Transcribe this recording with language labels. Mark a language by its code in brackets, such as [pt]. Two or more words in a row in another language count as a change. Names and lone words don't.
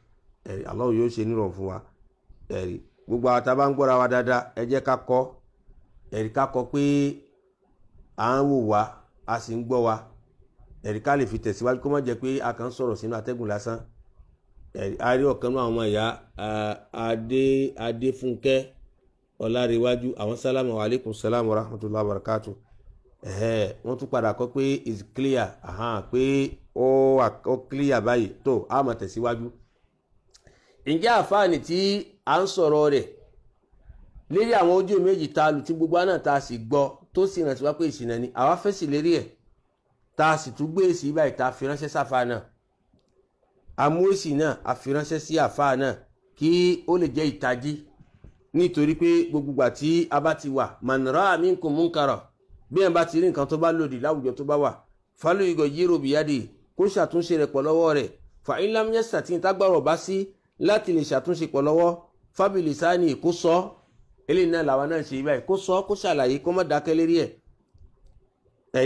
[yo] Allah yóò ṣe nírọ̀rùn fún wa. Gbogbo àwọn tá a bá ń gbọ́ra wa dáadáa, ẹ jẹ́ ká kọ́ pé à ń wò wá a sì ń gbọ́ wa. Ká lè fi tẹ̀síwájú kó má jẹ́ pé a kàn ń sọ̀rọ̀ sínú atẹ́gùn lásán. A rí ọ̀kan náà àwọn ìyá Adéfúnkẹ́ Ọlárewájú, àwọn sálámù wa [ar] عليكم السلام ورحمة الله وبركاته. [yo] Wọ́n tún padà kọ́ pé [en] is clear, [yo] pé ó clear báyìí tó a máa tẹ̀síwájú. Ǹjẹ́ àfáàní tí a ń sọ̀rọ̀ rẹ̀ lérí àwọn ojú méjì tá a lù tí gbogbo náà tá a sì gbọ́ tó sì rántí wá pé ìṣìnà ni, àwa fèsì lérí ẹ̀ tá a sì tún gbé èsì báyìí tá a fi ránṣẹ́ sáfà náà. Amú èsì náà a fi ránṣẹ́ sí àfáà náà kí ó lè jẹ́ ìtají, nítorí pé gbogbo ìgbà tí a bá ti wà [ar] من رأى منكم منكرا, [yo] bí ẹ̀ bá ti rí nǹkan tó bá lòdì láwùjọ tó bá wà, [ar] فليغيره بيده, [yo] kó ṣàtúnṣe rẹ̀ pọ̀ lọ́wọ́ rẹ̀. [ar] فإن لم يستطع' [yo] tágbàrọ̀ bá sí láti lè ṣàtúnṣe pọ̀ lọ́wọ́, [ar] فبلساني, [yo] kó sọ. Eléyìí náà làwọn náà ṣe báyìí, kó sọ, kó ṣàlàyé, kó má dákẹ́ lérí ẹ̀.